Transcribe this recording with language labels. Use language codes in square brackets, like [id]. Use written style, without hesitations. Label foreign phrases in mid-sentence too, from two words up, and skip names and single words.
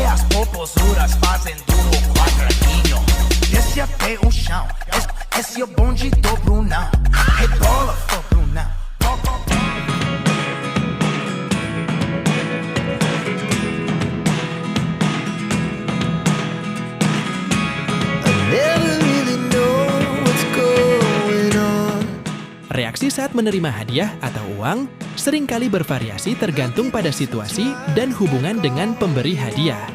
[pt] popozuras fazendo o quadradinho. Desce até o chão, esse é o bonde do Brunão. Rebola, ô Brunão. [id] Reaksi saat menerima hadiah atau uang seringkali bervariasi tergantung pada situasi dan hubungan dengan pemberi hadiah.